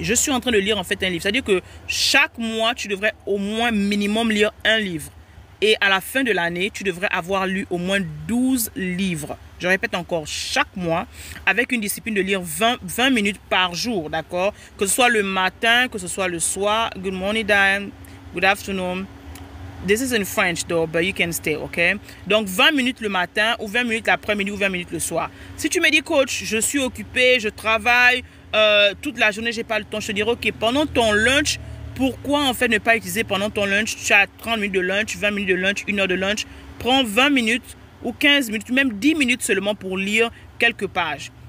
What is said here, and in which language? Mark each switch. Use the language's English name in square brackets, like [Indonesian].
[French] Je suis en train de lire en fait un livre. C'est-à-dire que chaque mois, tu devrais au moins minimum lire un livre. Et à la fin de l'année, tu devrais avoir lu au moins 12 livres. Je répète encore, chaque mois, avec une discipline de lire 20 minutes par jour, d'accord? Que ce soit le matin, que ce soit le soir. [English] Good morning, Diane. Good afternoon. This is in French though, but you can stay, ok? [French] Donc, 20 minutes le matin ou 20 minutes l'après-midi ou 20 minutes le soir. Si tu me dis, coach, je suis occupé, je travaille, toute la journée, j'ai pas le temps, je te dirais, ok, pendant ton lunch, pourquoi en fait ne pas utiliser pendant ton lunch? Tu as 30 minutes de lunch, 20 minutes de lunch, 1 heure de lunch. Prends 20 minutes ou 15 minutes, même 10 minutes seulement pour lire quelques pages.